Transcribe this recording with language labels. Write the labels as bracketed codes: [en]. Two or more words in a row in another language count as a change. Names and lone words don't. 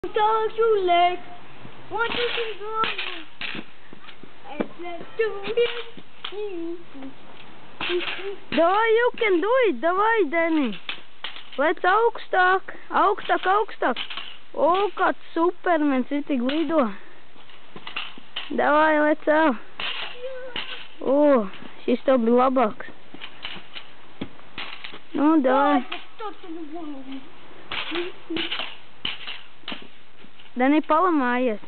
[en] Dogs your legs. 1, 2, 3, go. And let's do this. Давай, you can do it. [ru] Давай, Danny. [lv] Lec augstāk. Augstāk, augstāk. O, kāds supermens ritīgi lido. Davai, lec jau. O, šis tev bija labāks. Nu, davai. Danny, palamājies.